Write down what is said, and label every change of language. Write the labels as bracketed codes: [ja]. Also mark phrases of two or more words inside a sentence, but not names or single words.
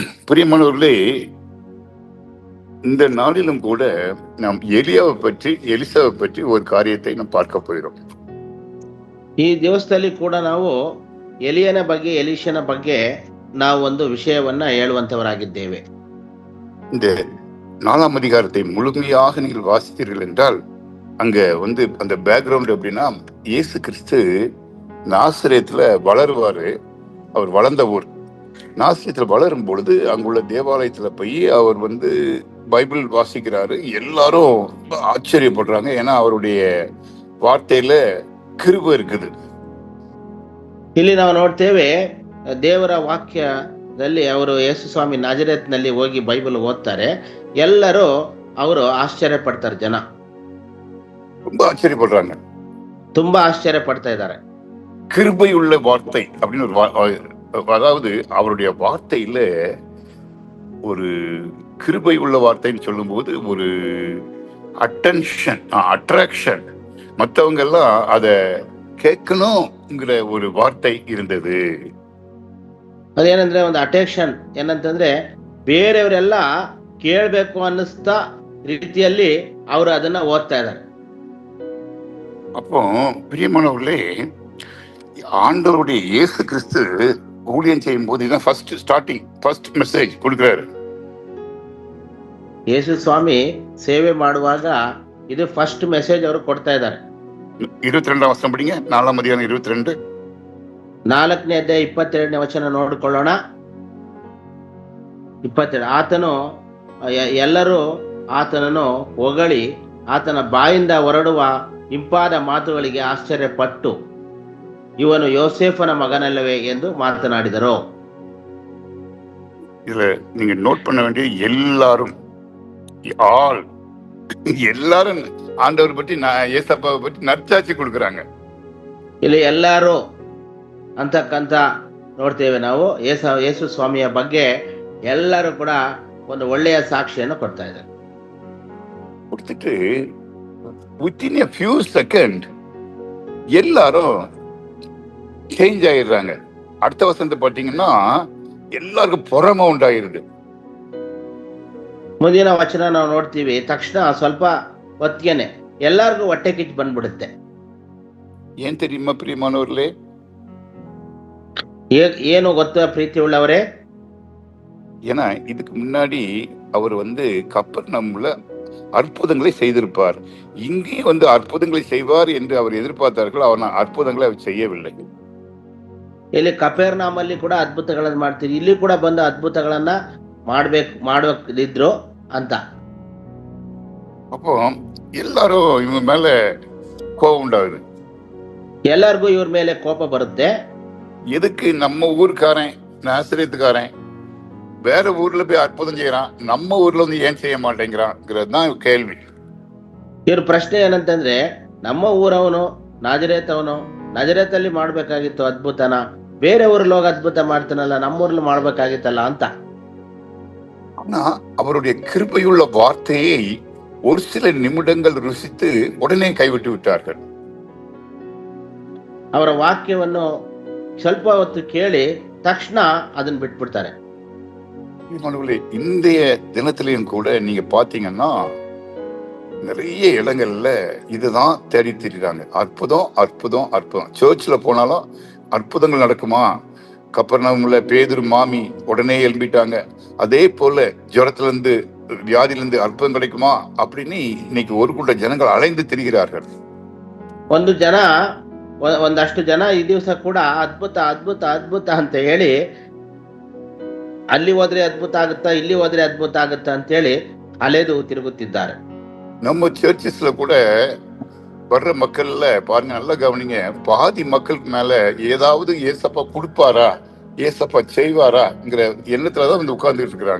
[ta] பிரியமானவர்களே, இந்த நாளிலும் கூட நாம் எலியாவை பற்றி எலிசாவை பற்றி ஒரு காரியத்தை நாம் பார்க்க போகிறோம். [kn] ಈ ದಿವಸದಲ್ಲಿ ಕೂಡ ನಾವು ಎಲಿಯನ ಬಗ್ಗೆ ಎಲೀಷನ ಬಗ್ಗೆ ನಾವು ಒಂದು ವಿಷಯವನ್ನ ಹೇಳುವಂತವರಾಗಿದ್ದೇವೆ. [ta] இந்த 4ஆம் அதிகாரத்தை முழுமையாக நீங்கள் வாசித்தீர்கள் என்றால் அங்க அந்த பேக்ரவுண்ட் எப்படின்னா, இயேசு கிறிஸ்து நாசரேத்துல வளருவாரு. அவர் வளர்ந்த ஊர் நாசரேத்துல வளரும் பொழுது அங்குள்ள தேவாலயத்துல போய் அவர் பைபிள் வாசிக்கிறாரு. எல்லாரும் ஆச்சரியப்படுறாங்க. ஏன்னா அவருடைய வார்த்தையில கிருபை இருக்குது. [kn] ಇಲ್ಲಿ ನಾವು ನೋಡ್ತೇವೆ, ದೇವರ ವಾಕ್ಯದಲ್ಲಿ ಅವರು ಯೇಸು ಸ್ವಾಮಿ ನಾಜರೇತ್ನಲ್ಲಿ ಹೋಗಿ ಬೈಬಲ್ ಓದ್ತಾರೆ. ಎಲ್ಲರೂ ಅವರು ಆಶ್ಚರ್ಯ ಪಡ್ತಾರೆ. ಜನ [ta] ரொம்ப ஆச்சரியப்படுறாங்க. [kn] ತುಂಬಾ ಆಶ್ಚರ್ಯ ಪಡ್ತಾ ಇದ್ದಾರೆ. [ta] கிருபை உள்ள வார்த்தை அப்படின்னு அதாவது அவருடைய வார்த்தையில ஒரு கிருபை உள்ள வார்த்தைன்னு சொல்லும் போது ஒரு அட்ராக்ஷன், மற்றவங்க எல்லாம் அத கேட்கணுங்கிற ஒரு வார்த்தை இருந்தது. [kn] ಅದೇನಂದ್ರೆ ಒಂದು ಅಟೆನ್ಷನ್ ಏನಂತಂದ್ರೆ ಬೇರೆಯವರೆಲ್ಲ ಕೇಳಬೇಕು ಅನ್ನಿಸ್ತಾ ರೀತಿಯಲ್ಲಿ ಅವರು ಅದನ್ನ ಓದ್ತಾ ಇದ್ದಾರೆ. [ta] அப்போ பிரியமானவர்களே, ஆண்டவருடைய இயேசு கிறிஸ்து ஊழியம் செய்யும் போது இதான் [en] first message [ta] கொடுக்கிறாரு. [kn] ಯೇಸು ಸ್ವಾಮಿ ಸೇವೆ ಮಾಡುವಾಗ ಇದು [en] first message [kn] ಅವರು ಕೊಡ್ತಾ ಇದ್ದಾರೆ. [ta] 22 ವಚನ படிங்க. 4ஆம் அதிகாரம் 22. [kn] 4ನೇ ಅಧ್ಯಾಯ 22ನೇ ವಚನ ನೋಡಿಕೊಳ್ಳೋಣ. 22. ಆತನು ಎಲ್ಲರೂ ಆತನನ್ನು ಹೊಗಳಿ ಆತನ ಬಾಯಿಂದ ಹೊರಡುವ ಇಂಪಾದ ಮಾತುಗಳಿಗೆ ಆಶ್ಚರ್ಯಪಟ್ಟು ಇವನು ಯೋಸೇಫನ ಮಗನಲ್ಲವೇ ಎಂದು ಮಾತನಾಡಿದರು. [ta] இதுல நீங்க நோட் பண்ண வேண்டிய எல்லாரும் ஆண்டவர் பற்றி ஏசப்பாவை பற்றி நற்சாட்சி கொடுக்கறாங்க. [kn] ಇಲ್ಲಿ ಎಲ್ಲರೂ ಅಂತಕ್ಕಂತ ನೋಡ್ತೇವೆ ನಾವು. ಯೇಸು ಸ್ವಾಮಿಯ ಬಗ್ಗೆ ಎಲ್ಲರೂ ಕೂಡ ಒಂದು ಒಳ್ಳೆಯ ಸಾಕ್ಷಿಯನ್ನು ಕೊಡ್ತಾ ಇದ್ದಾರೆ. [ta] கொடுத்துட்டு [en] within a few seconds [ta] எல்லாரும் சேஞ்ச் ஆயிடுறாங்க. அடுத்த வசனத்தை பார்த்தீங்கன்னா எல்லாருக்கும் பொறாமை உண்டாயிருது. [kn] ಮುಂದಿನ ವಚನ ನಾವು ನೋಡ್ತೀವಿ, ತಕ್ಷಣ ಸ್ವಲ್ಪ ಹೊತ್ತಿಗೆನೆ ಎಲ್ಲರಿಗೂ ಹೊಟ್ಟೆ ಕಿಚ್ಚು ಬಂದ್ಬಿಡುತ್ತೆ. [ta] ಏನ್ தெரியுமா பிரியமானவர்களே? [kn] ಏನು ಗೊತ್ತಾ ಪ್ರೀತಿ ಉಳ್ಳವರೇ? [ta] ஏன்னா இதுக்கு முன்னாடி அவர் கப்பர்நகூம்ல அற்புதங்களை செய்திருப்பார். இங்கே அற்புதங்களை செய்வார் என்று அவர் எதிர்பார்த்தார்கள். அவன் அற்புதங்களை அவர் செய்யவில்லை. [kn] ಇಲ್ಲಿ ಕಪೆರ್ನಹೂಮಲ್ಲಿ ಕೂಡ ಅದ್ಭುತಗಳನ್ನು ಮಾಡ್ತೀರಿ, ಇಲ್ಲಿ ಕೂಡ ಬಂದು ಅದ್ಭುತಗಳನ್ನ ಮಾಡಬೇಕಿದ್ರು ಅಂತ. [ta] அப்போ எல்லாரும் இவங்க மேல கோபம் உண்டாகுது. [kn] ಎಲ್ಲರಿಗೂ ಇವ್ರ ಮೇಲೆ ಕೋಪ ಬರುತ್ತೆ. [ta] எதுக்கு நம்ம ஊருக்காரன் நாசரேத்துக்காரன் வேற ஊர்ல போய் அற்புதம் செய்யறான், நம்ம ஊர்ல ஏன் செய்ய மாட்டேங்கிறான்ங்கிறது தான் கேள்வி. [kn] ಇವ್ರ ಪ್ರಶ್ನೆ ಏನಂತಂದ್ರೆ, ನಮ್ಮ ಊರವನು ನಜರೇತಲ್ಲಿ ಮಾಡ್ಬೇಕಾಗಿತ್ತು ಅದ್ಭುತನ, ಬೇರೆ ಊರಲ್ಲಿ ಹೋಗಿ ಅದ್ಭುತ ಮಾಡ್ತಾನಲ್ಲ, ನಮ್ಮೂರ್ಲಿ ಮಾಡ್ಬೇಕಾಗಿತ್ತಲ್ಲ ಅಂತ. [ta] ஆனா அவருடைய கிருபையுள்ள வார்த்தையை ஒரு சில நிமிடங்கள் ருசித்து உடனே கைவிட்டு விட்டார்கள். [kn] ಅವರ ವಾಕ್ಯವನ್ನು ಸ್ವಲ್ಪ ಹೊತ್ತು ಕೇಳಿ ತಕ್ಷಣ ಅದನ್ನ ಬಿಟ್ಬಿಡ್ತಾರೆ. [ta] இந்திய தினத்திலையும் கூட நீங்க பாத்தீங்கன்னா நிறைய இடங்கள்ல இதுதான் தேடி திரிறாங்க. அற்புதம் அற்புதம் அற்புதம். சர்ச்ல போனாலும் அற்புதங்கள் நடக்குமா? கப்பர்நகூம்ல பேதுரு மாமி உடனே எழும்பிட்டாங்க. அதே போல ஜுரத்துல இருந்து வியாதியிலிருந்து அற்புதம் கிடைக்குமா அப்படின்னு இன்னைக்கு ஒரு கூட்ட ஜனங்கள் அலைந்து திரிகிறார்கள். [kn] ಒಂದಷ್ಟು ಜನ ಈ ದಿವಸ ಕೂಡ ಅದ್ಭುತ ಅದ್ಭುತ ಅದ್ಭುತ ಅಂತ ಹೇಳಿ, ಅಲ್ಲಿ ಹೋದ್ರೆ ಅದ್ಭುತ ಆಗುತ್ತಾ, ಇಲ್ಲಿ ಹೋದ್ರೆ ಅದ್ಭುತ ಆಗುತ್ತಾ ಅಂತ ಹೇಳಿ ಅಲೆದು ತಿರುಗುತ್ತಿದ್ದಾರೆ. [ta] நம்ம சர்ச்சஸ்ல கூட வர்ற மக்கள்ல பாருங்க, நல்லா கவனிங்க, பாதி மக்களுக்கு மேல ஏதாவது ஏசப்பா கொடுப்பாரா, ஏசப்பா செய்வாராங்கிற எண்ணத்துலதான் உட்கார்ந்துட்டு இருக்கிறாங்க.